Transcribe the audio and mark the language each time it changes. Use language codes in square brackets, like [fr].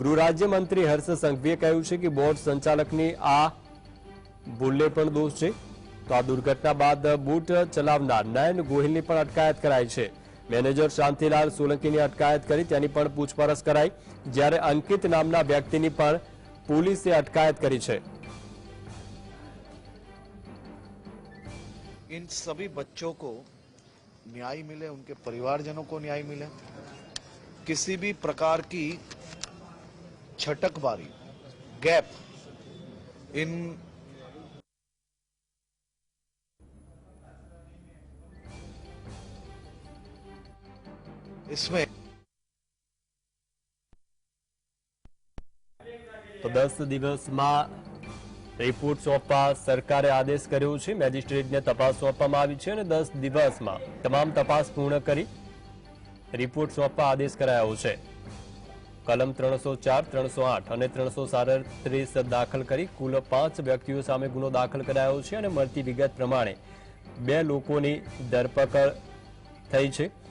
[gu] ગૃહ રાજ્યમંત્રી હર્ષ સંઘવીએ કહ્યું છે કે બોટ સંચાલકની આ ભૂલને પણ દોષ છે। તો આ દુર્ઘટના બાદ બોટ ચલાવનાર નયન ગોહિલની પણ અટકાયત કરાઈ છે। મેનેજર શાંતિલાલ સોલંકીની અટકાયત કરી તેની પણ પૂછપરછ કરાઈ, જ્યારે અંકિત નામના વ્યક્તિની પણ પોલીસે અટકાયત કરી છે। [hi] इन सभी बच्चों को न्याय मिले, उनके परिवारजनों को न्याय मिले। किसी भी प्रकार की छटकबारी, गैप इन इसमें [gu] તો 10 દિવસમાં રિપોર્ટ સોંપવા સરકારે આદેશ કર્યો છે। મેજિસ્ટ્રેટને તપાસ સોંપવામાં આવી છે અને 10 દિવસમાં તમામ તપાસ પૂર્ણ કરી રિપોર્ટ સોંપવા આદેશ કરાયો છે। કલમ 304, 308 અને 337 દાખલ કરી કુલ 5 વ્યક્તિઓ સામે ગુનો દાખલ કરાયો છે અને મળતી વિગત પ્રમાણે 2 લોકોની ધરપકડ થઈ છે।